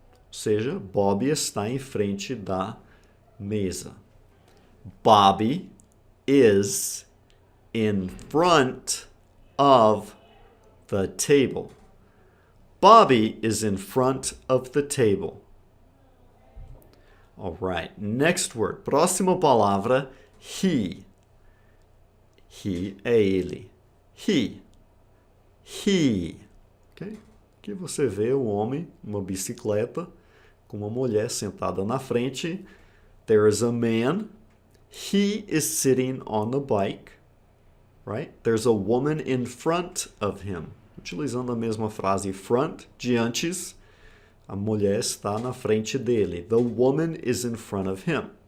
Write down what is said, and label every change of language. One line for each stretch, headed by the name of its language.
Portuguese: Ou seja, Bob está em frente da mesa.
English: Bobby is in front of the table. Bobby is in front of the table. All right, next word.
Portuguese: Próxima palavra,
English: he.
Portuguese: He é ele. He. He. Okay? Aqui você vê um homem, uma bicicleta, com uma mulher sentada na frente.
English: There is a man. He is sitting on the bike. Right? There's a woman in front of him.
Portuguese: Utilizando a mesma frase front, de antes, a mulher está na frente dele.
English: The woman is in front of him.